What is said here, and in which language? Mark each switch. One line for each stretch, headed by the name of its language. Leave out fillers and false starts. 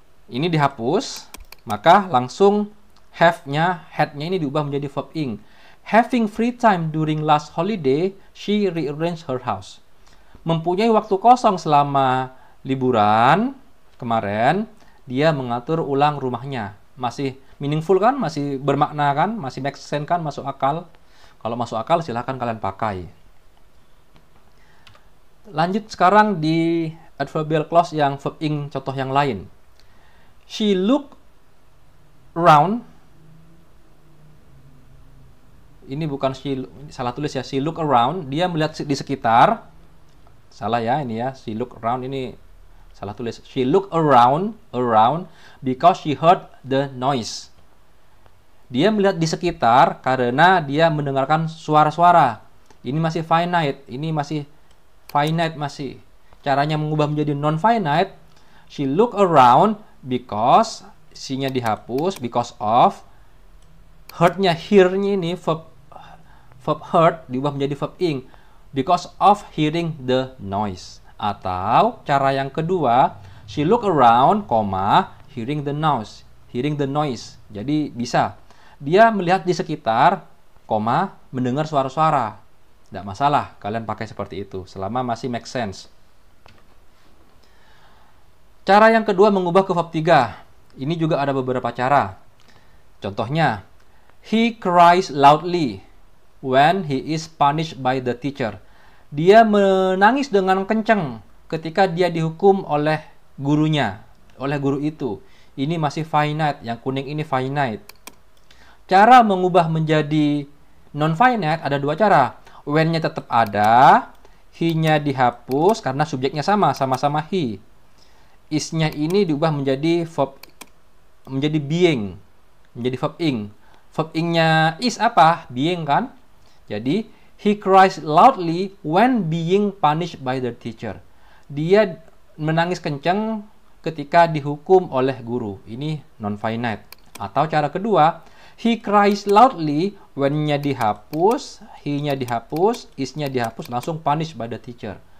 Indonesian: Ini dihapus, maka langsung have-nya, had-nya ini diubah menjadi verb ing.
English: Having free time during last holiday, she rearranged her house.
Indonesian: Mempunyai waktu kosong selama liburan kemarin, dia mengatur ulang rumahnya. Masih meaningful kan? Masih bermakna kan? Masih make sense kan? Masuk akal? Kalau masuk akal silahkan kalian pakai. Lanjut sekarang di
English: adverbial clause yang verb ing
Indonesian: contoh yang lain.
English: She look around.
Indonesian: Ini bukan salah tulis ya.
English: She look around.
Indonesian: Dia melihat di sekitar. Salah ya ini ya.
English: She look around
Indonesian: ini salah tulis.
English: She look around because she heard the noise.
Indonesian: Dia melihat di sekitar karena dia mendengarkan suara-suara. Ini masih finite. Ini masih finite masih. Caranya mengubah menjadi non-finite.
English: She look around because
Indonesian: C-nya dihapus
English: because of. Heard-nya, hear-nya ini verb heard
Indonesian: diubah menjadi
English: verb ing because of hearing the noise.
Indonesian: Atau cara yang kedua,
English: she look around, hearing the noise.
Indonesian: Jadi bisa dia melihat di sekitar, mendengar suara-suara. Tidak masalah kalian pakai seperti itu selama masih make sense. Cara yang kedua mengubah ke verb 3. Ini juga ada beberapa cara.
English: Contohnya, he cries loudly when he is punished by the teacher.
Indonesian: Dia menangis dengan kencang ketika dia dihukum oleh gurunya, oleh guru itu. Ini masih finite, yang kuning ini finite. Cara mengubah menjadi non-finite ada dua cara. When-nya tetap ada, he-nya dihapus karena subjeknya sama-sama he. Is-nya ini diubah menjadi verb, menjadi being, menjadi verb ing. Verb ing-nya is apa? Being kan?
English: Jadi, he cries loudly when being punished by the teacher.
Indonesian: Dia menangis kencang ketika dihukum oleh guru.
English: Ini non-finite.
Indonesian: Atau cara kedua,
English: he cries loudly when-nya dihapus, he-nya dihapus, is-nya dihapus, langsung punished by the teacher.